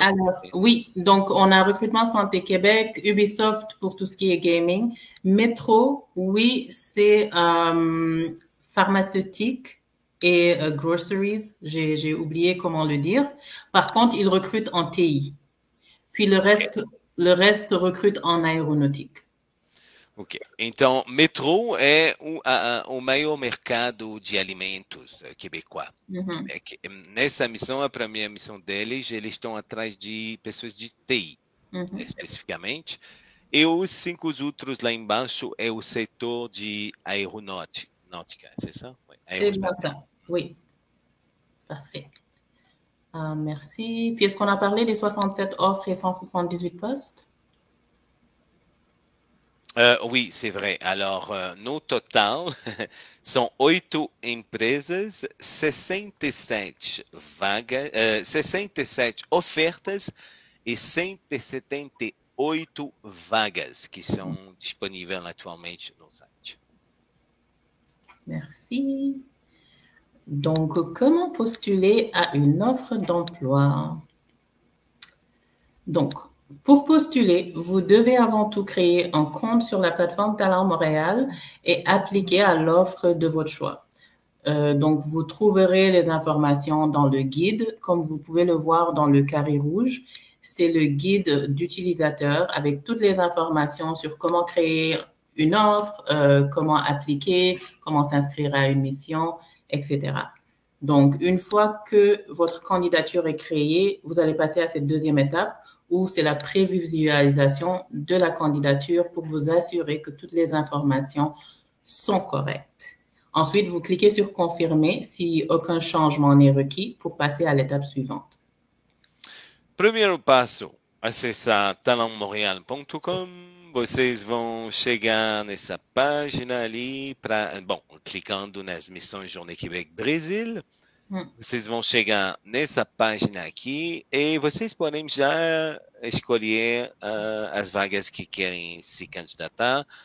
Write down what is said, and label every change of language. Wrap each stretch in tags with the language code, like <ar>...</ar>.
<fr>alors, oui, donc on a Recrutement Santé Québec, Ubisoft pour tout ce qui est gaming, Metro, oui, c'est pharmaceutique et groceries, j'ai oublié comment le dire. Par contre, ils recrutent en TI. Puis le reste recrute en aéronautique. Ok.</fr> <pt>Então, Metro é o maior mercado de alimentos quebecois. Mhm. Nessa missão, a primeira missão deles, eles estão atrás de pessoas de TI, Mhm. especificamente. E os 5 outros lá embaixo é o setor de aeronáutica,</pt> <fr>c'est ça? Oui, C'est bien aérospatiale. ça. Oui, parfait. Merci. Puis est-ce qu'on a parlé des 67 offres et 178 postes? Oui, c'est vrai.</fr> <pt>Alors, no total, são 8 empresas, 67 vagas, 67 ofertas e 178 vagas que são disponíveis atualmente no site.</pt> <fr>Merci. Donc, comment postuler à une offre d'emploi? Donc, pour postuler, vous devez avant tout créer un compte sur la plateforme Talent Montréal et appliquer à l'offre de votre choix. Donc, vous trouverez les informations dans le guide, comme vous pouvez le voir dans le carré rouge. C'est le guide d'utilisateur avec toutes les informations sur comment créer une offre, comment appliquer, comment s'inscrire à une mission, etc. Donc, une fois que votre candidature est créée, vous allez passer à cette deuxième étape où c'est la prévisualisation de la candidature pour vous assurer que toutes les informations sont correctes. Ensuite, vous cliquez sur confirmer si aucun changement n'est requis pour passer à l'étape suivante.</fr> <pt>Primeiro passo, acessar talentmontreal.com. Vocês vão chegar nessa página ali, clicando nas missões Journée Québec Brasil. Vocês vão chegar nessa página aqui e vocês podem já escolher as vagas que querem se candidatar.</pt>